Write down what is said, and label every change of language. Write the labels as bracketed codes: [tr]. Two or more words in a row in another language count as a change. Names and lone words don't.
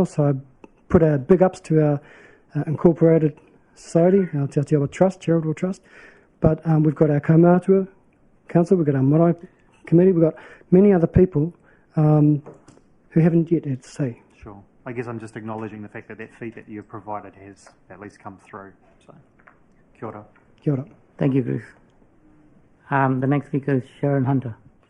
[en] So I put our big ups to our incorporated society, our Te Atiawa Trust, charitable trust. But we've got our Kaumātua Council, we've got our Marae Committee, we've got many other people who haven't yet had to say. Sure. I guess I'm just acknowledging the fact that feed that you've provided has at least come through. So, [mi] kia ora. Kia ora. [en] Thank you, Chris. The next speaker is Sharon Hunter.